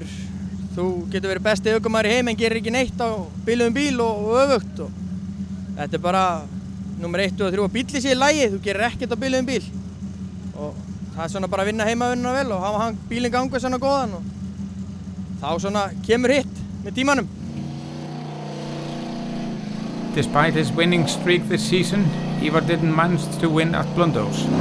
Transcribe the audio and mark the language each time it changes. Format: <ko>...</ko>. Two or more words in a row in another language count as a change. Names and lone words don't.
<is>Þú getur verið besti ökumaður í heim en gerir ekki neitt á biluðum bíl og öfugt. Þetta bara númer 1 og 3 að bílinn sé í lagi, þú gerir ekkert á biluðum bíl. Og það er svona bara að vinna heimavinnuna vel og hafa bílinn ganga svona góðan og þá svona kemur hitt með tímanum.</is> <en>Despite his winning streak this season, Ívar didn't manage to win at Blönduós.</en>